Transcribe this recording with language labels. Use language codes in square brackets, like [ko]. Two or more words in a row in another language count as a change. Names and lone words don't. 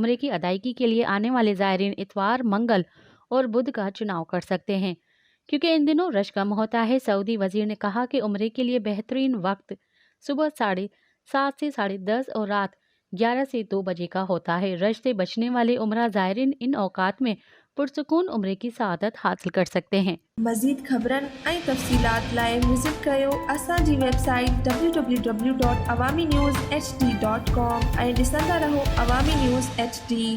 [ur] عمرے کی ادائیگی کے لیے آنے والے زائرین اتوار، منگل اور بدھ کا چناؤ کر سکتے ہیں، کیونکہ ان دنوں رش کم ہوتا ہے۔ سعودی وزیر نے کہا کہ عمرے کے لیے بہترین وقت صبح 7:30 سے 10:30 اور رات 11 سے 2 بجے کا ہوتا ہے۔ رش سے بچنے والے عمرہ زائرین ان اوقات میں پرسکون عمرے کی سعادت حاصل کر سکتے ہیں۔ [sd] مزید خبرن ऐं तफ़सीलात लाइ विज़िट कयो असांजी वेबसाइट www.awamiNewsHD.com ऐं ॾिसंदा रहो अवामी न्यूज़ HD।